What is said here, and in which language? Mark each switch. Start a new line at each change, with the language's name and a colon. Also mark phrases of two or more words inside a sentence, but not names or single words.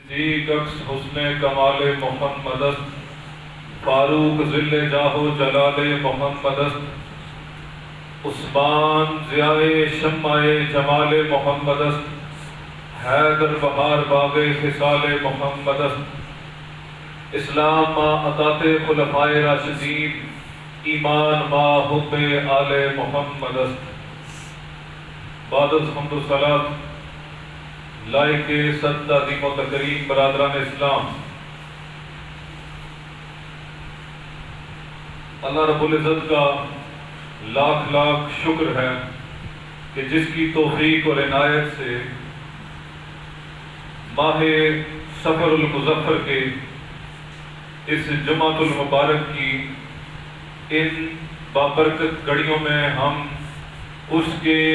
Persian: دیگ عکس حسن کمال محمد است، فاروق ذل جاہ و جلال محمد است، عثمان ضیاء شمع جمال محمد است، حیدر بہار باغ خصال محمد است، اسلام ما اطاعت خلفائے راشدین، ایمان ما حب آل محمد است۔ بعد از حمد و صلات لائق صد عظیم و تکریم برادران اسلام،
Urdu: اللہ رب العزت کا لاکھ لاکھ شکر ہے کہ جس کی توفیق اور عنایت سے ماہ سفر المظفر کے اس جمعۃ المبارک کی ان بابرکت گھڑیوں میں ہم اس کے